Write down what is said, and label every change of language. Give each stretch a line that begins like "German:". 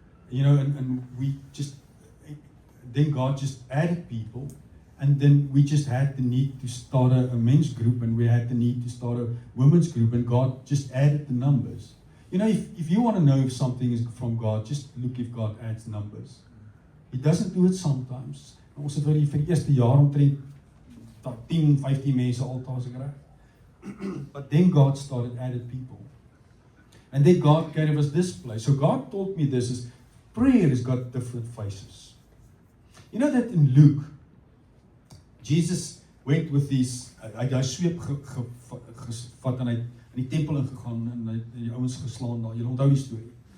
English: And we just, then God just added people, and then we just had the need to start a men's group, and we had the need to start a women's group, and God just added the numbers. If you want to know if something is from God, just look if God adds numbers. He doesn't do it sometimes.
Afrikaans: Ons het vir die eerste jaar omtrent 10, 15 mense altaars gekry.
English: But then God started added people. And then God gave us this place. So God taught me this is prayer has got different faces. You know that in Luke, Jesus went with these,
Afrikaans: hy sweep gevat en hy in die tempel ingegaan en hy die ouens geslaan daar. Julle onthou die storie.